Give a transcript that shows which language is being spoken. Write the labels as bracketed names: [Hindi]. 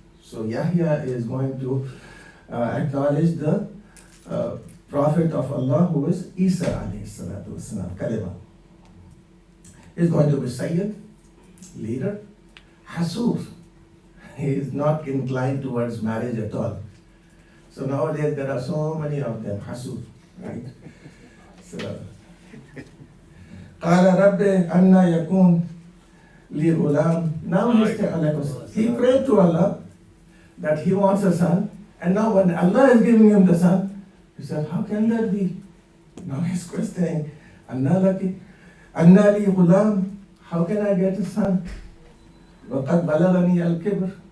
[English] So Yahya is going to acknowledge the prophet of Allah who is Isa alayhi salatu wasalam, kalima. He's going to be Sayyid, leader, Hasur. He is not inclined towards marriage at all. So nowadays there are so many of them, Hasur, right? So, [Arabic] قال رب أن يكون لي غلام. [English] Now he prayed to Allah that he wants a son, and now when Allah is giving him the son, he said, how can that be? Now he's questioning, [Arabic] أنّا لي غلام, [English] how can I get a son? [Arabic] وقد بلغني الكبر